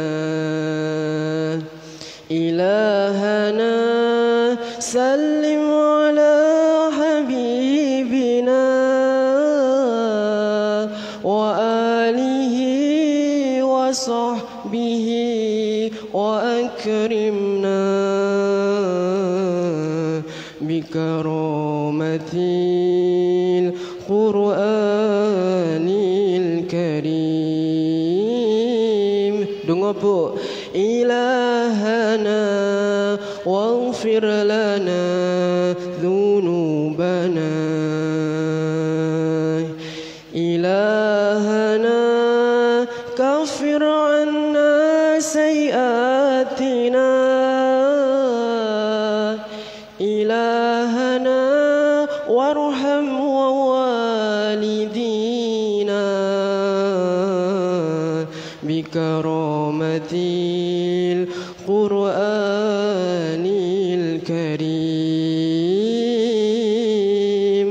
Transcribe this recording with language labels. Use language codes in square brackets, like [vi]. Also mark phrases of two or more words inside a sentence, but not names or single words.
[ar] إلهنا سلم على حبيبنا وآله وصحبه وأكرمنا بكرامة القرآن الكريم. [jv] Donga Bu. [ar] إلهنا واغفر لنا ذنوبنا. إلهنا كفر عنا سيئاتنا. إلهنا وارحم ووالدينا بكرامة القرآن الكريم.